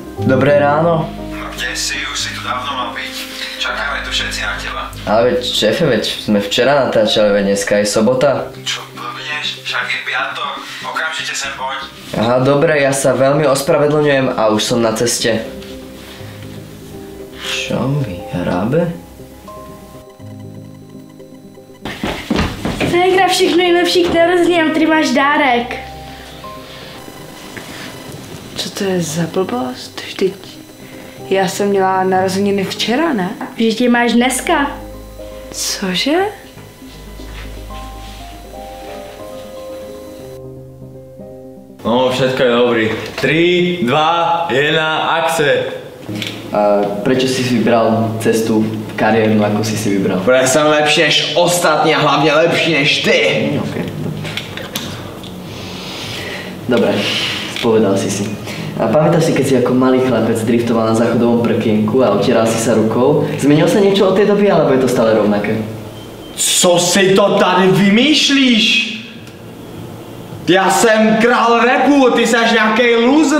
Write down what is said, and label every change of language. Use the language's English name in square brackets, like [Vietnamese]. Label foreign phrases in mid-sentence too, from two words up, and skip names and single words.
[Slovak] Dobré ráno. No kde si? Už si tu dávno mal byť. Čakáme tu všetci na teba. Ale veď, šéfe, veď sme včera natáčali, veď dneska je sobota. Čo blbneš? Však je piatok. Okamžite sem poď. Aha, dobre, ja sa veľmi ospravedlňujem a už som na ceste. Čo mi hrabe? [Czech] Ségra, všechno nejlepší k narozeninám, tady máš dárek. Co to je za blbost? Vždyť já jsem měla narozeniny včera, ne? Že tě máš dneska. Cože? [Slovak] No, všetko je dobrý. [Czech] 3, 2, 1, akce. [Slovak] A prečo si vybral cestu kariérnu, ako si vybral? [Czech] Protože jsem lepší než ostatní a hlavně lepší než ty. [Slovak] Okay. Dobre, spovedal si. A pamätáš si, keď si ako malý chlapec driftoval na záchodovom prkienku a otieral si sa rukou? Zmenil sa niečo od tej doby, alebo je to stále rovnaké? [Czech] Co si to tady vymýšlíš? Já jsem král rapu, ty seš nějaký loser.